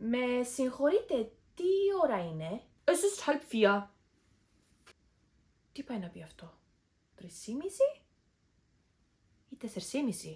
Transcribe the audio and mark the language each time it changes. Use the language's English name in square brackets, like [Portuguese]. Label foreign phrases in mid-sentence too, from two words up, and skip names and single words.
[Greek] Με συγχωρείτε, τι ώρα είναι? [German] Es ist halb 4. [Greek] Τι πάει να πει αυτό? 3:30 ή 4:30?